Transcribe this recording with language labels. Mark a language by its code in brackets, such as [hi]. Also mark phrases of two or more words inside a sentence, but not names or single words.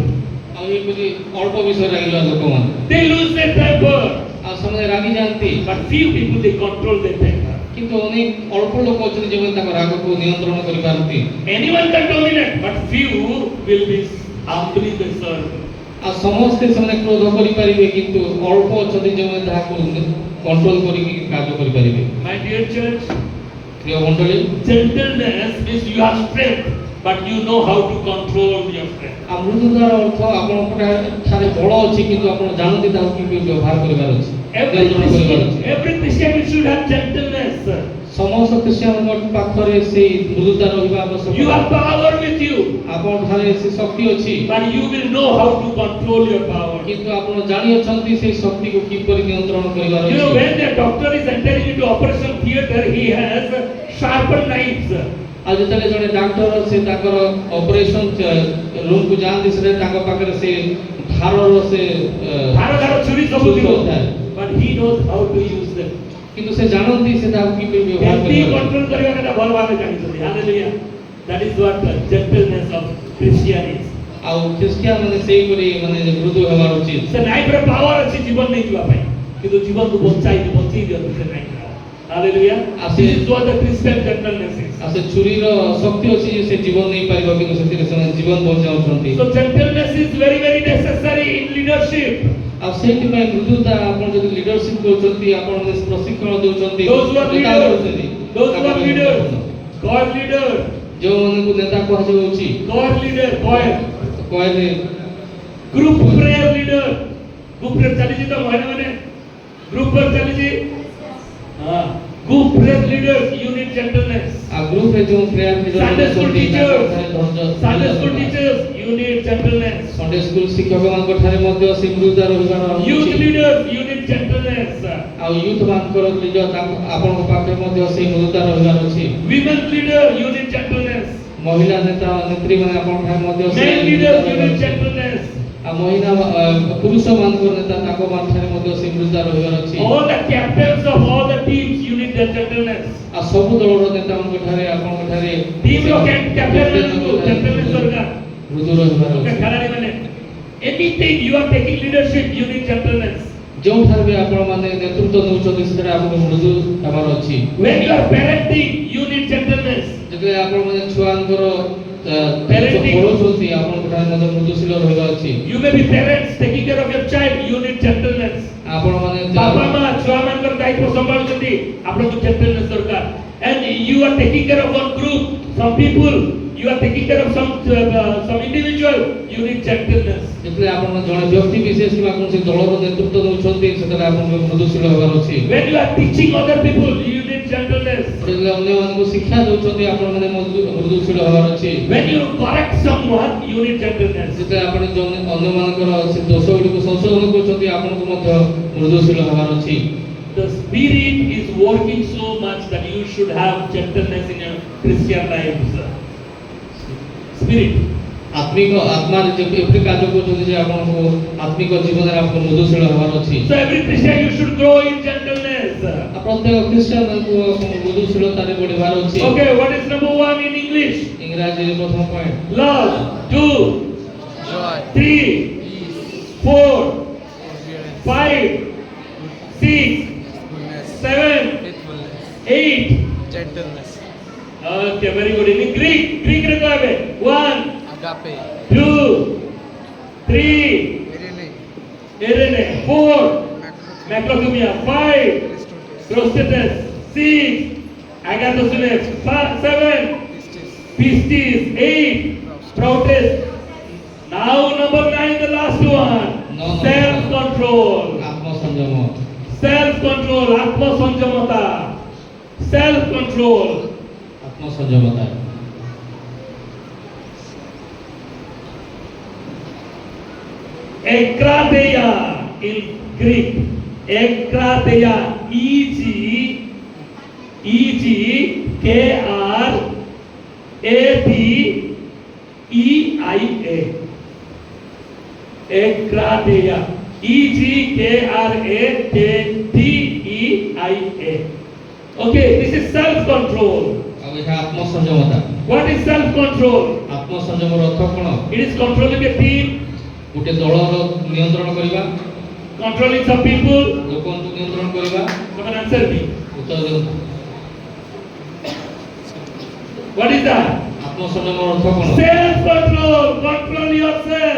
[or] ଆଉ ଏ ବୋଲି ଅଳ୍ପ ବିଷୟ ରାଗିଲା ଲୋକମାନେ, [en] they lose their temper, [or] ଆଉ ସେମାନେ ରାଗି ଯାଆନ୍ତି। [en] but few people they control their temper. [or] କିନ୍ତୁ ଅନେକ ଅଳ୍ପ ଲୋକ ଅଛନ୍ତି ଯେଉଁମାନେ ତାଙ୍କ ରାଗକୁ ନିୟନ୍ତ୍ରଣ କରିପାରନ୍ତି। [en] Anyone can dominate, but few will be humbly they serve. [or] ଆଉ ସମସ୍ତେ ସେମାନେ କ୍ରୋଧ କରିପାରିବେ, କିନ୍ତୁ ଅଳ୍ପ ଅଛନ୍ତି ଯେଉଁମାନେ ତାହାକୁ କଣ୍ଟ୍ରୋଲ କରିକି କାର୍ଯ୍ୟ କରିପାରିବେ। [en] My dear church, [or] ପ୍ରିୟ ମଣ୍ଡଳୀ, [en] gentleness means you have strength, but you know how to control your strength. [or] ଆଉ ମୃଦୁତାର ଅର୍ଥ ଆପଣଙ୍କଠାରେ ବଳ ଅଛି, କିନ୍ତୁ ଆପଣ ଜାଣନ୍ତି ତାହାକୁ କେମିତି ବ୍ୟବହାର କରିବାର ଅଛି, ନିୟନ୍ତ୍ରଣ କରିବାର ଅଛି। [en] Every Christian should have gentleness. [or] ସମସ୍ତ ଖ୍ରୀଷ୍ଟିଆନଙ୍କ ପାଖରେ ସେଇ ମୃଦୁତା ରହିବା ଆବଶ୍ୟକ। [en] You have power with you, [or] ଆପଣଙ୍କଠାରେ ସେ ଶକ୍ତି ଅଛି, [en] but you will know how to control your power. [or] କିନ୍ତୁ ଆପଣ ଜାଣିଅଛନ୍ତି ସେଇ ଶକ୍ତିକୁ କିପରି ନିୟନ୍ତ୍ରଣ କରିବାର [en] You know, [or] ଅଛି। [en] when the doctor is entering into operation theater, he has sharper knives. [or] ଆଉ ଯେତେବେଳେ ଜଣେ ଡାକ୍ତର ସେ ତାଙ୍କର [en] operation roomକୁ [or] ଯାଆନ୍ତି, ସେଟା ତାଙ୍କ ପାଖରେ ସେ ଧାରର ସେ ଧାର ଛୁରୀ ସବୁ ଛୁରୀ ଥିବ, ଥାଏ। but he knows how to use them. କିନ୍ତୁ ସେ ଜାଣନ୍ତି ସେ ତାହାକୁ କିପରି ବ୍ୟବହାର କେମିତି କରିବାର ଅଛି। କଣ୍ଟ୍ରୋଲ କରିବା କଥା ଭଲ ଭାବେ ଜାଣିଛନ୍ତି। ହାଲେଲୁୟା। [en] That is what the gentleness of Christian is. [or] ଆଉ ଖ୍ରୀଷ୍ଟିଆନ ମାନେ ସେଇପରି ମାନେ ମୃଦୁ ହେବାର ଉଚିତ। ସେ [en] knifeର power [or] ଅଛି ଜୀବନ ନେଇ ଯିବା ପାଇଁ, କିନ୍ତୁ ଜୀବନକୁ ବଞ୍ଚାଇ ଦିଅନ୍ତି ସେ ନାଇଫର। ହାଲେଲୁୟା। [en] This is what the Christian gentleness is. [or] ଆଉ ସେ ଛୁରୀର ଶକ୍ତି ଅଛି ଯେ ସେ ଜୀବନ ନେଇପାରିବ, କିନ୍ତୁ ସେଥିରେ ସେମାନେ ଜୀବନ ବଞ୍ଚାଉଛନ୍ତି। [en] So gentleness is very necessary in leadership. [or] ଆଉ ସେଇଥିପାଇଁ ମୃଦୁତା ଆପଣ ଯଦି ଲିଡରସିପ୍ କରୁଛନ୍ତି ଆପଣ ଯଦି ପ୍ରଶିକ୍ଷଣ ଦେଉଛନ୍ତି [en] Those who are [or] ନେତା [en] leaders, [or] କରୁଛନ୍ତି, [en] those who are [or] ତାଙ୍କ [en] leaders, [or] ପାଇଁ [en] choir leader, [or] ଯେଉଁମାନଙ୍କୁ ନେତା କୁହାଯାଉଛି [en] choir leader, choir, [or] କହିଲେ [en] group prayer leader, group prayer [or] ଚାଲିଛି ତ ମହିଳା ମାନେ [en] group prayer [or] ଚାଲିଛି ହଁ [en] group prayer leaders you need gentleness. [or] ଆଉ ଗ୍ରୁପରେ ଯେଉଁ ପ୍ରେୟାର [en] Sunday school teachers, Sunday school [or] ଧୈର୍ଯ୍ୟ [en] teachers you need gentleness. Sunday school [or] ଶିକ୍ଷକମାନଙ୍କ ଠାରେ ମଧ୍ୟ ସେ ମୃଦୁତା ରହିବାର [en] Youth [or] ଅଛି। [en] leaders you need gentleness. [or] ଆଉ ୟୁଥ ମାନଙ୍କର ନିଜ ଆପଣଙ୍କ ପାଖରେ ମଧ୍ୟ ସେଇ ମୃଦୁତା ରହିବାର ଅଛି। [en] Women leader you need gentleness. [or] ମହିଳା ନେତା ନେତ୍ରୀ ମାନେ ଆପଣଙ୍କ ଠାରେ ମଧ୍ୟ [en] Men [or] ସେଇ [en] leaders [or] ମୃଦୁତା [en] you [or] ରହିବାର [en] need [or] ଅଛି। [en] gentleness. [or] ଆଉ ମହିଳା ପୁରୁଷ ମାନଙ୍କର ନେତା ତାଙ୍କ ଠାରେ ମଧ୍ୟ ସେଇ ମୃଦୁତା ରହିବାର ଅଛି। [en] All the captains of all the teams you need their gentleness. [or] ଆଉ ସବୁ ଦଳର ନେତାମାନଙ୍କ ଠାରେ ଆପଣଙ୍କ ଠାରେ Team ର captain ମାନଙ୍କୁ gentleness ଦରକାର। ମୃଦୁ ରହିବାର [en] Okay, [or] ଅଛି। ଖେଳାଳି ମାନେ [en] anything you are taking leadership you need gentleness. [or] ଯେଉଁଠାରେ ବି ଆପଣମାନେ ନେତୃତ୍ୱ ନେଉଛନ୍ତି ସେଥିରେ ଆପଣଙ୍କୁ ମୃଦୁ ହେବାର ଅଛି। [en] When you are parenting you need gentleness. [or] ଯେତେବେଳେ ଆପଣମାନେ ଛୁଆଙ୍କର [en] Parenting. [or] ପଢ଼ଉଛନ୍ତି ଆପଣଙ୍କ ଠାରେ ମଧ୍ୟ ମୃଦୁଶୀଳ ରହିବା ଅଛି। [en] You may be parents taking care of your child you need gentleness. [or] ଆପଣମାନେ ବାପା ମା ଛୁଆ ମାନଙ୍କର ଦାୟିତ୍ୱ ସମ୍ଭାଳୁଛନ୍ତି ଆପଣଙ୍କୁ gentleness ଦରକାର. [en] And you are taking care of one group, some people, you are taking care of some individual, you need gentleness. [or] ଯେତେବେଳେ ଆପଣ ଜଣେ ବ୍ୟକ୍ତି ବିଶେଷ କିମ୍ବା କୌଣସି ଦଳର ନେତୃତ୍ୱ ନେଉଛନ୍ତି ସେତେବେଳେ ଆପଣଙ୍କୁ ମୃଦୁଶୀଳ ହେବାର ଅଛି। [en] When you are teaching other people, you need gentleness. [or] ଯେତେବେଳେ ଅନ୍ୟମାନଙ୍କୁ ଶିକ୍ଷା ଦେଉଛନ୍ତି ଆପଣମାନେ ମୃଦୁଶୀଳ ହେବାର ଅଛି। [en] When you correct someone, you need gentleness. [or] ଯେତେବେଳେ ଆପଣ ଅନ୍ୟମାନଙ୍କର ସେ ଦୋଷ ଗୁଡ଼ିକୁ ସଂଶୋଧନ କରୁଛନ୍ତି ଆପଣଙ୍କୁ ମଧ୍ୟ ମୃଦୁଶୀଳ ହେବାର ଅଛି। [en] The Spirit is working so much that you should have gentleness in your Christian lives. Spirit. [or] ଆତ୍ମିକ ଆତ୍ମାରେ ଏପରି କାର୍ଯ୍ୟ କରୁଛନ୍ତି ଯେ ଆପଣଙ୍କୁ ଆତ୍ମିକ ଜୀବନରେ ଆପଣଙ୍କୁ ମୃଦୁଶୀଳ ହେବାର ଅଛି। [en] So every Christian you should grow in gentleness. [or] ଆଉ ପ୍ରତ୍ୟେକ ଖ୍ରୀଷ୍ଟିଆନଙ୍କୁ ମୃଦୁଶୀଳତାରେ ବଢ଼ିବାର ଅଛି। [en] Okay, what is number 1 in English? [or] ଇଂରାଜୀରେ ପ୍ରଥମ ପଏଣ୍ଟ [en] Love. 2, joy, 3, peace, 4, forbearance, 5, 6, goodness, 7, faithfulness, 8. gentleness, Okay, very good. In Greek [or] ରେ କହିବେ [en] 1, agape, 2, 3, irene, 4, macrothumia, macrothumia 5, Aristoteles, Prostatus 6, Agathocles 7, pistis, Pistis 8, Proutes. Now number 9, the last one. No. Self-control. [or] ଆତ୍ମସଂଯମ [en] Self-control, Atma-sanjamata. Self-control. [or] ଆତ୍ମସଂଯମତା [en] Ekrateia in Greek. Ekrateia. E-G-K-R-A-T-E-I-A. Ekrateia. E-G-K-R-A-T-E-I-A. Okay, this is self-control. [or] ଆଉ ଏହା ଆତ୍ମସଂଯମତା। [en] What is self-control? [or] ଆତ୍ମସଂଯମର ଅର୍ଥ କ'ଣ? [en] It is controlling a team, [or] ଗୋଟେ ଦଳର ନିୟନ୍ତ୍ରଣ କରିବା, [en] controlling some people. [or] ଲୋକଙ୍କୁ ନିୟନ୍ତ୍ରଣ କରିବା। [en] Come on, answer me. [or] ଉତ୍ତର ଦିଅନ୍ତୁ। [en] What is that? [or] ଆତ୍ମସଂଯମର ଅର୍ଥ କ'ଣ? [en] Self-control. Control yourself.